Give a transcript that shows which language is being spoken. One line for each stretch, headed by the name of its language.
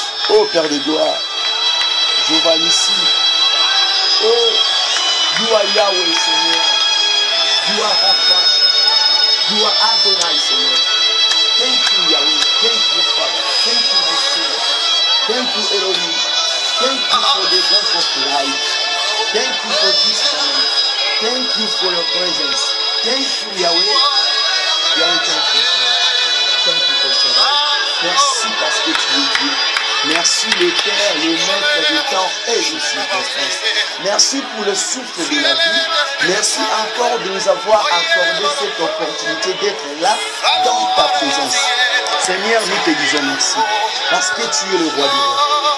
French: Ô Père de gloire, je vois ici.
English: Oh, you are Yahweh, Seigneur. You are Rapha. You are Adonai, Seigneur. Thank you, Yahweh. Thank you, Father. Thank you, my Savior. Thank you, Elohim. Thank you for the breath of life. Thank you for this moment. Thank you for your presence. Thank you, Yahweh. Yahweh, thank you, Father. Thank you,
French: Seigneur. Merci parce que tu es Dieu. Merci le Père, le Maître du temps et des circonstances. Merci pour le souffle de la vie. Merci encore de nous avoir accordé cette opportunité d'être là dans ta présence. Seigneur, nous te disons merci parce que tu es le roi du roi.